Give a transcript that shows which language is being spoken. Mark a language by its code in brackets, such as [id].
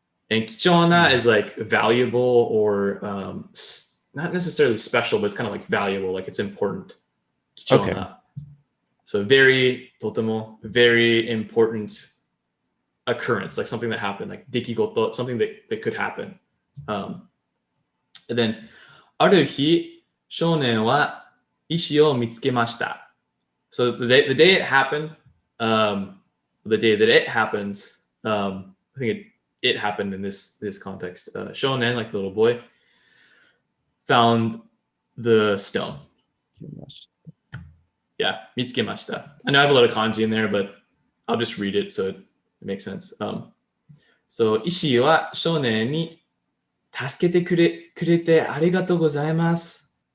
[en] And 貴重な is like valuable or not necessarily special, but it's kind of like valuable, like it's important. [ja] 貴重な. [en] So very とても very important occurrence, like something that happened, like 出来事, something that could happen. [ja] And then ある日少年は石を見つけました. [en] So the day it happened, the day that it happens, I think it happened in this context. Shonen, like the little boy, found the stone. Yeah, mitsukemashita. I know I have a lot of kanji in there, but I'll just read it so it makes sense. [ja] So 石は少年に助けてくれてありがとうございます.